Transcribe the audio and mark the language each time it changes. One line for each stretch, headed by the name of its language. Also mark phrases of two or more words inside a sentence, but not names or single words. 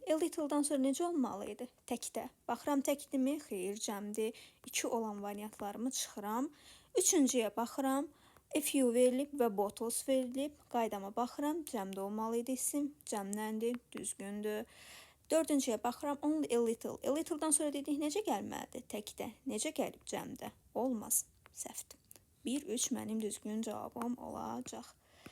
English: A little-
Azerbaijani: dan sonra necə olmalı idi? Təkdə. Baxıram təkdimi? Xeyr, cəmdir. 2 olan variantlarımı çıxıram. Üçüncüyə baxıram.
English: A few
Azerbaijani: verilib və bottles verilib. Qaydama baxıram. Cəmdə olmalı idi isim. Cəmləndir, düzgündür. Dördüncüyə baxıram.
English: Only a little. A little-
Azerbaijani: dan sonra dedik necə gəlməlidir? Təkdə. Necə gəlib cəmdə? Olmaz. Səhvdir. 1-3 mənim düzgün cavabım olacaq.